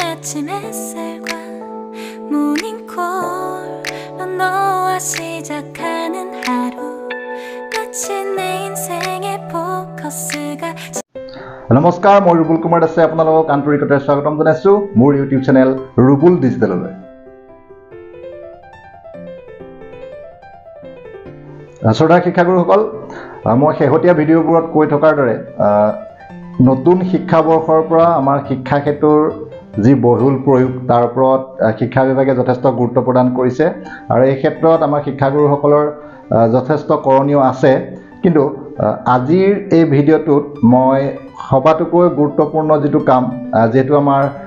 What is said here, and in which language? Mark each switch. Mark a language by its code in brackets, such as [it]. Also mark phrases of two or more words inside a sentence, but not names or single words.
[ko] 아침 햇살과 모닝콜로 너와 시작하는 하루 마치 내 인생의 포커스가 [as] নমস্কাৰ মই ৰুবুল কুমাৰ দাসে আপোনালোকক আন্তৰিকতাৰে স্বাগতম জনাইছো মোৰ [en] YouTube channel [as] ৰুবুল ডিজিটেললৈ শ্ৰোতা শিক্ষাগুৰুসকল মই শেহতীয়া ভিডিঅ'বোৰত কৈ থকাৰ দৰে নতুন শিক্ষাবৰ্ষৰ পৰা আমাৰ শিক্ষা ক্ষেত্ৰৰ যি বহুল প্ৰয়োগ তাৰ ওপৰত শিক্ষা বিভাগে যথেষ্ট গুৰুত্ব প্ৰদান কৰিছে আৰু এই ক্ষেত্ৰত আমাৰ শিক্ষাগুৰুসকলৰ যথেষ্ট কৰণীয় আছে কিন্তু আজিৰ এই ভিডিঅ'টোত মই সবাতোকৈ গুৰুত্বপূৰ্ণ যেটো কাম যেটো আমাৰ